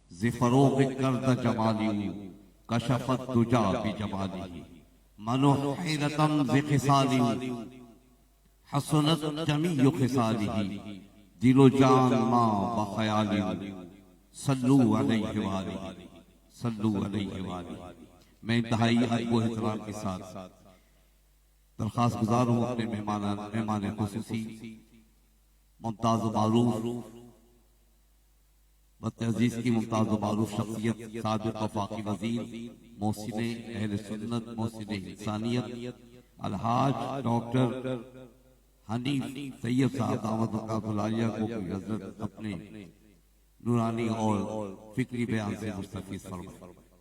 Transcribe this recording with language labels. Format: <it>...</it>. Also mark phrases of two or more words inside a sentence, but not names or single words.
<fa>ز فروغ کرد جمالی کشفت دجا بجمالی منو حیرتم ز خصالی حسنت جمیع خصالی دل و جان ما بخیالی</fa> <ar>صلو علیہ وآلہ صلو علیہ وآلہ۔</ar> <ur>میں انتہائی ادب و احترام کے ساتھ درخواست گزار ہوں اپنے مہمان خصوصی ممتاز و معروف بتعزیز کی ممتاز و معروف شخصیت سابق وفاقی وزیر محسن اہل سنت محسن انسانیت الحاج ڈاکٹر حنیف طیب صاحب</ur> <ar>دامت برکاتہ العالیہ</ar> <ur>کو کہ حضرت اپنے نورانی اور فکری بیان سے مستفیض فرمائیں۔</ur>